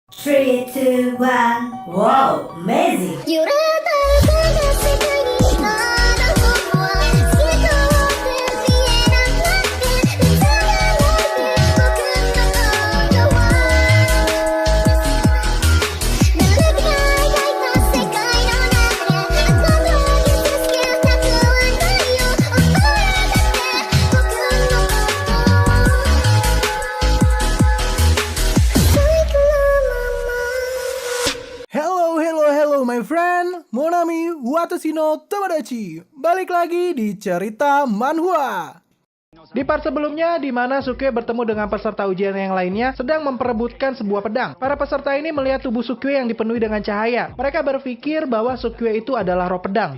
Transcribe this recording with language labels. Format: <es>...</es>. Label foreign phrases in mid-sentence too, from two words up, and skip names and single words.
<en>Three, two, one. Wow, amazing!</en> <ja>揺れた世界にまだ僕は透き通って見えなくなって見つめないで僕のことは誰かが描いた世界の中であなたは傷つけたくはないよ溺れだって僕のこと最高のまま</ja> <en>Hello my friend, Monami</en> <ja>私の友達.</ja> <id>Balik lagi di cerita manhwa. Di part sebelumnya, di mana Sukue bertemu dengan peserta ujian yang lainnya sedang memperebutkan sebuah pedang. Para peserta ini melihat tubuh Sukue yang dipenuhi dengan cahaya. Mereka berpikir bahwa Sukue itu adalah roh pedang.</id>